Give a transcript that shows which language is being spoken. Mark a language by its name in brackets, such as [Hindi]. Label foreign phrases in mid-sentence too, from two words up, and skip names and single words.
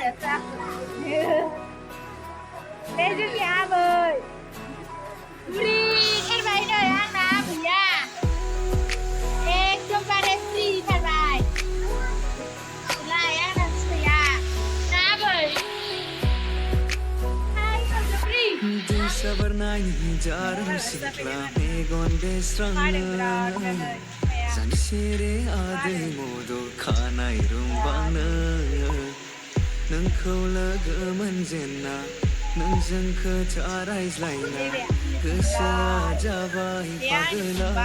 [Bodo] बे जोंनि आबै। बुरि थारबाय नै आंना आबैया। एकदमबारे फ्रि थारबाय। लाय आंना फिसाया। ना आबै? [Kok Borok] Sabarnai jarum sikla megon desrangna Sansere ade modo khanai rumbangna Nangkhau lagaman jenna Nangjang kha raizlaina Gosa jabai pagla